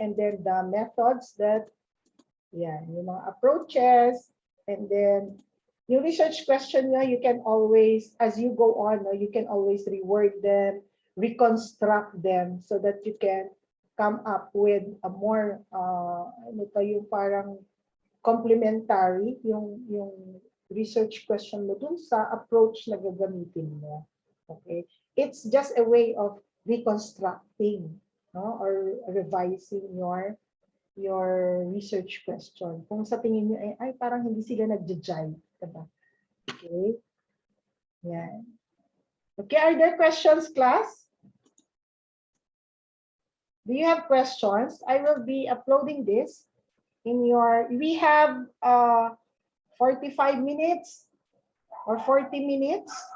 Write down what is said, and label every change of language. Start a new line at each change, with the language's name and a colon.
English: And then the methods that, yeah,
Filipino: yung mga approaches,
English: and then yung
Filipino: research question nyo,
English: you can always, as you go on, you can always reword them, reconstruct them so that you can come up with a more,
Filipino: ano to, yung parang complementary, yung research question mo dun sa approach na gagamitin mo.
English: Okay? It's just a way of reconstructing, no, or revising your research question.
Filipino: Kung sa tingin niyo ay parang hindi sila nagja-jive, diba? Okay? Yan.
English: Okay, are there questions, class? Do you have questions? I will be uploading this in your, we have 45 minutes or 40 minutes.